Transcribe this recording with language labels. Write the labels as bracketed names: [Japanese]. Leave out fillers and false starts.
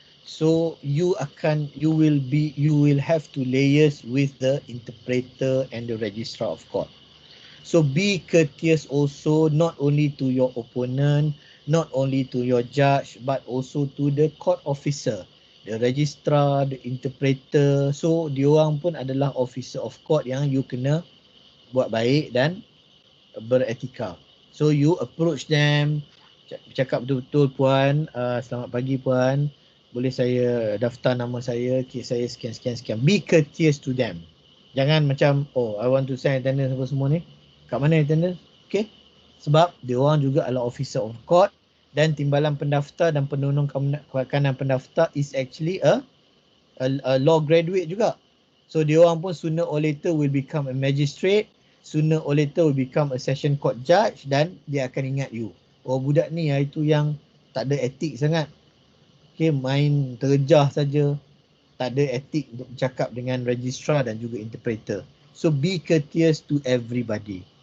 [English] So you will have to liaise with the interpreter and the registrar of court. So be courteous also, not only to your opponent, not only to your judge, but also to the court officer, the registrar, the interpreter. [Malay] So diorang pun adalah [English] officer of court [Malay] yang you kena buat baik dan beretika. So you approach them, cakap betul-betul, puan, selamat pagi puan, boleh saya daftar nama saya, kes saya sekian. [English] Be courteous to them. [Malay] Jangan macam, oh [English] I want to sign attendance [Malay] apa semua ni. Kat mana [English] attendance? Okay. [Malay] Sebab dia orang juga adalah [English] officer of court, [Malay] dan timbalan pendaftar dan penunung kanan pendaftar [English] is actually a law graduate [Malay] juga. [English] So [Malay] dia orang pun [English] sooner or later will become a magistrate, sooner or later will become a session court judge, [Malay] dan dia akan ingat [English] you. [Malay] Oh budak ni hari tu yang tak ada etik sangat. Okay, main terjah saja. Tak ada etik untuk bercakap dengan registrar dan juga interpreter. [English] So be courteous to everybody.